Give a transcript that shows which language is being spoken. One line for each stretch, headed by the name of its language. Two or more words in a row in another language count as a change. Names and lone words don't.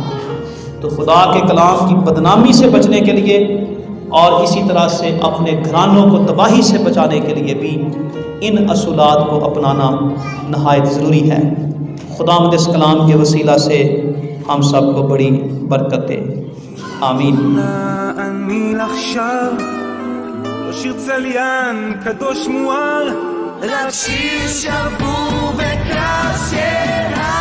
Urdu: تو خدا کے کلام کی بدنامی سے بچنے کے لیے اور اسی طرح سے اپنے گھرانوں کو تباہی سے بچانے کے لیے بھی ان اصولات کو اپنانا نہایت ضروری ہے۔ خداوند اس کلام کے وسیلہ سے ہم سب کو بڑی برکت دے، آمین۔
Hebrew: אני עכשיו לא שיר צליין קדוש מואר, רק שיר שבור וקשה